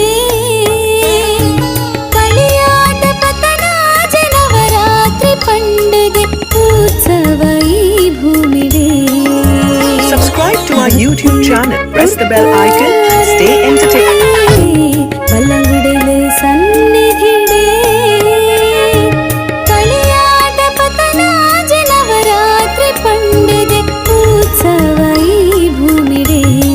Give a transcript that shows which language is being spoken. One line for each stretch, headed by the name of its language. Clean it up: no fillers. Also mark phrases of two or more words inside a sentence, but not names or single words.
Tulu: ಕಳಿಯಾಟ ಪತನ ಜನವರಾತ್ರಿ ಪಂಡಗೆ ಉತ್ಸವ ಈ ಭೂಮಿಡೆ.
English: Subscribe to our YouTube channel, press the bell icon and stay entertained.
Tulu: ಬಲ್ಲಂಗುಡೆಲೆ ಸನ್ನಿಧಿಡೆ ಕಳಿಯಾಟ ಪತನ ಜನವರಾತ್ರಿ ಪಂಡಗೆ ಉತ್ಸವ ಈ ಭೂಮಿಡೆ.